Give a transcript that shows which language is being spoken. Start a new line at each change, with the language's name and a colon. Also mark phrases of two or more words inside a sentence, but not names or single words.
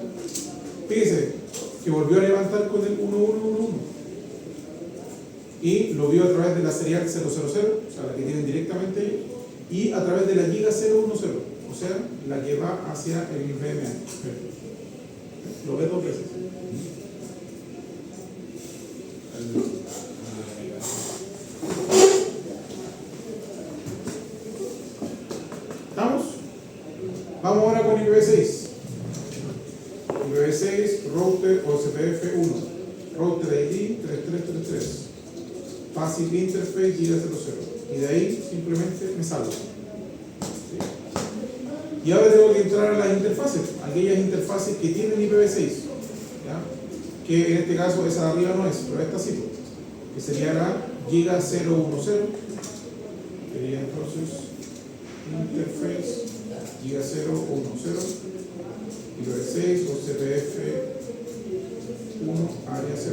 Spanish: Fíjese que volvió a levantar con el 1111 y lo vio a través de la serial 000, o sea, la que tienen directamente ellos, y a través de la Giga 010, o sea, la que va hacia el VMA. Lo ves dos veces. ¿Estamos? Vamos ahora con IPv6.
English: IPv6, router OSPF 1, router ID 3333, Passive Interface Giga 00.
Spanish: Y de ahí simplemente me salgo. ¿Sí? Y ahora tengo que entrar a las interfaces, aquellas interfaces que tienen IPv6. ¿Ya? Que en este caso esa de arriba no es, pero esta sí. Que sería la Giga 010. Sería entonces
English: Interface Giga 010 IPv6 o CPF 1
Spanish: área 0.